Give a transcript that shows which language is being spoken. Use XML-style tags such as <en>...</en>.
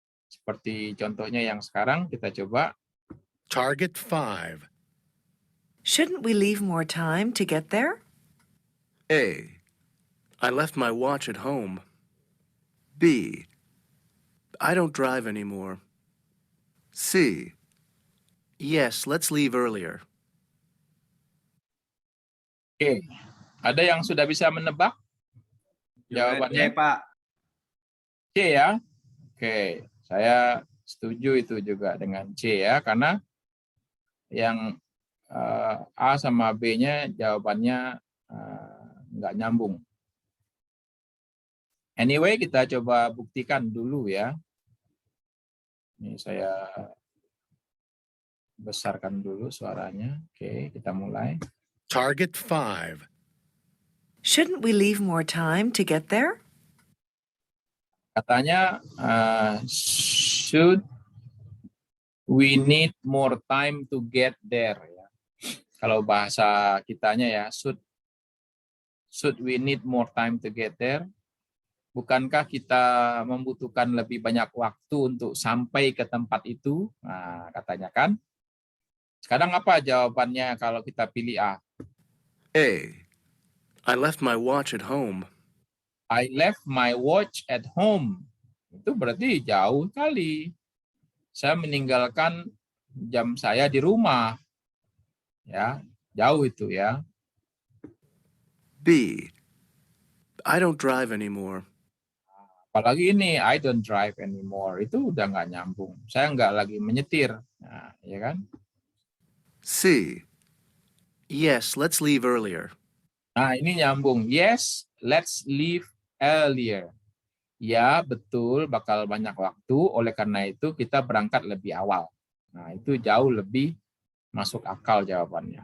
<id>Seperti contohnya yang sekarang kita coba.</id> <en>Target 5. Shouldn't we leave more time to get there? A, I left my watch at home. B, I don't drive anymore. C, yes, let's leave earlier.</en> <id>Oke, ada yang sudah bisa menebak? Jawabannya C, Pak. C ya. Oke, saya setuju itu juga dengan C ya, karena yang A sama B-nya jawabannya nggak nyambung. Anyway, kita coba buktikan dulu ya. Ini saya besarkan dulu suaranya. Oke, kita mulai.</id> <en>Target 5. Shouldn't we leave more time to get there?</en> <id>Katanya,</id> <en>should we need more time to get there?</en> <id>Ya. Kalau bahasa kitanya ya,</id> <en>should we need more time to get there?</en> <id>Bukankah kita membutuhkan lebih banyak waktu untuk sampai ke tempat itu? Nah, katanya kan. Sekarang apa jawabannya kalau kita pilih A?</id> <en>A, I left my watch at home. I left my watch at home.</en> <id>Itu berarti jauh kali. Saya meninggalkan jam saya di rumah. Ya, jauh itu ya.</id> <en>B. I don't drive anymore.</en> <id>Apalagi ini,</id> <en>I don't drive anymore.</en> <id>Itu udah nggak nyambung. Saya nggak lagi menyetir. Nah, ya kan?</id> <en>C. Yes, let's leave earlier.</en> <id>Nah, ini nyambung.</id> <en>Yes, let's leave earlier.</en> <id>Ya, betul, bakal banyak waktu. Oleh karena itu, kita berangkat lebih awal. Nah, itu jauh lebih masuk akal jawabannya.</id>